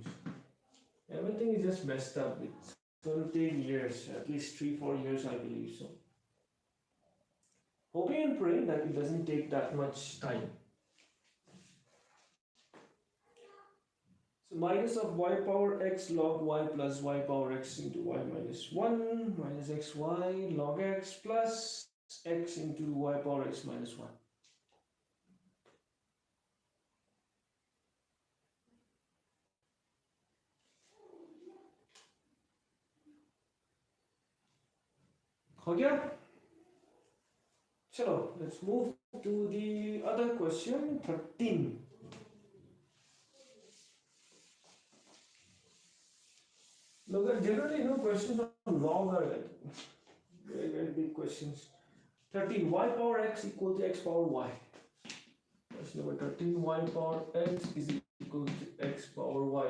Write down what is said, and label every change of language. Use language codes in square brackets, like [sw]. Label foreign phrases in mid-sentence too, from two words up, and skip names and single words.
[en] Everything is just messed up. It's going to take years, at least 3-4 years, I believe so. Hoping and praying that it doesn't take that much time. So minus of y power x log y plus y power x into y minus 1 minus xy log x plus x into y power x minus 1. [hi] हो गया? चलो, [en] let's move to the other question, 13. Look, generally, questions on log are like Very, very big questions. 13, y power x equal to x power y. Question number 13, y power x is equal to x power y.